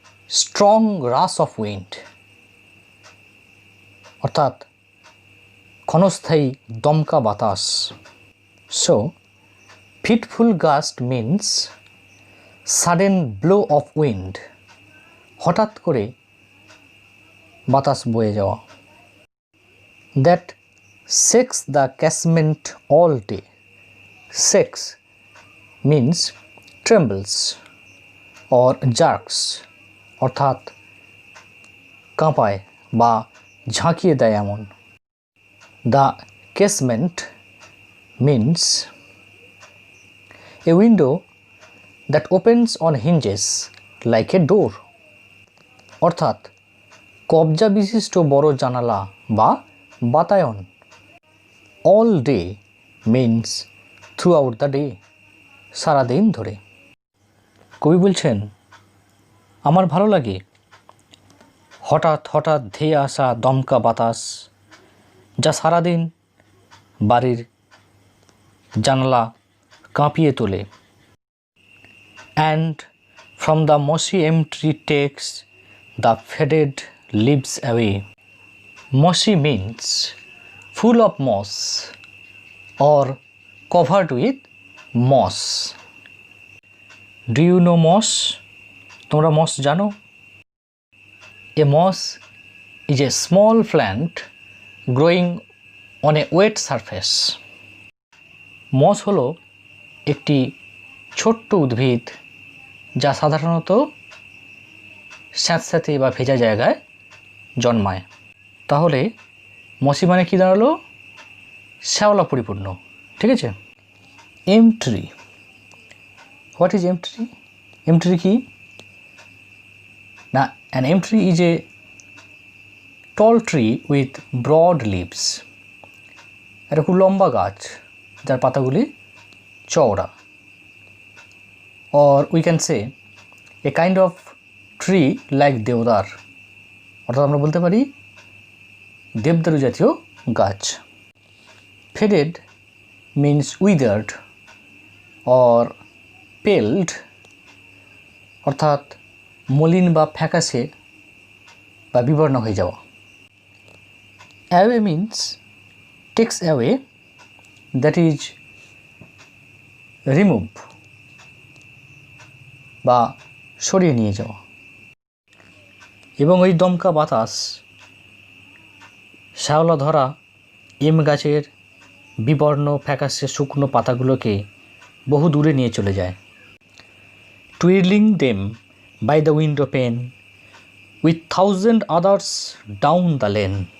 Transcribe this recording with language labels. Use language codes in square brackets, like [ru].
[en] strong rush of wind [bn] অর্থাৎ ক্ষণস্থায়ী দমকা বাতাস। [en] so fitful gust means sudden blow of wind, [bn] হঠাৎ করে বাতাস বয়ে যাওয়া। [en] That shakes the casement all day. Shakes means trembles or jerks [bn] অর্থাৎ কাঁপায় বা ঝাঁকিয়ে দেয় এমন। [en] The casement means a window that opens on hinges like a door [bn] অর্থাৎ কবজা বিশিষ্ট বড় জানালা বা বাতায়ন। [en] All day means throughout the day, [bn] সারাদিন ধরে। কবি বলছেন আমার ভালো লাগে হঠাৎ হঠাৎ ধেয়ে আসা দমকা বাতাস, যা সারাদিন বাড়ির জানালা কাঁপিয়ে তোলে। [en] And from the mossy empty takes the faded leaves away. Mossy means full of moss or covered with moss. Do you know moss? [bn] তোমরা moss জানো? [en] A moss is a small plant growing on a wet surface. [bn] moss হলো একটি ছোট্ট উদ্ভিদ যা সাধারণত স্যাঁতস্যাঁতে বা ভেজা জায়গায় জন্মায়। তাহলে মসি মানে কি দাঁড়ালো? শ্যাওলা পরিপূর্ণ, ঠিক আছে। [en] Elm tree, what is elm tree? Elm tree [bn] কি না? [en] An elm tree is a tall tree with broad leaves. [bn] এটা খুব লম্বা গাছ যার পাতাগুলি চওড়া। [en] or we can say a kind of tree like deodar, [bn] অর্থাৎ আমরা বলতে পারি দেবদারু জাতীয় গাছ। [en] faded means withered or paled [bn] অর্থাৎ মলিন বা ফ্যাকাশে বা বিবর্ণ হয়ে যাওয়া। [en] away means takes away, that is remove [bn] বা সরিয়ে নিয়ে যাওয়া। এবং ওই দমকা বাতাস শ্যাওলা ধরা এম গাছের বিবর্ণ ফ্যাকাশে শুকনো পাতাগুলোকে বহু দূরে নিয়ে চলে যায়। [en] Twiddling them by the window pane with 1000 others down the lane.